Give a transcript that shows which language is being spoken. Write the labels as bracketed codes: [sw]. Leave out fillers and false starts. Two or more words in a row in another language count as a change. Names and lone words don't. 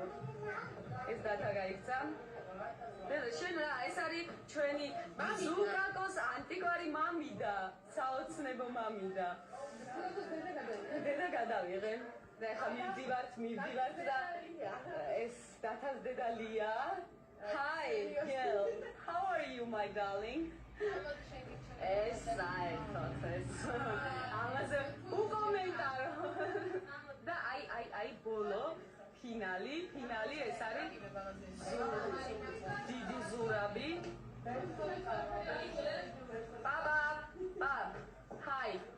[ka] ეს დათა გაიქცა. შენ რა, ეს არის ჩვენი ზურაკოს ანტიკვარი მამიდა, საოცნებო მამიდა. დედა გადავიღე. და ხა მივდივართ და ეს დათას დედალია. [en] Hi, girl. How are you, my darling? [ka] ეს ამაზე უკომენტარო. და აი ბოლო ფინალი ეს არის დიდი ზურაბი. [en] Baba. Hi.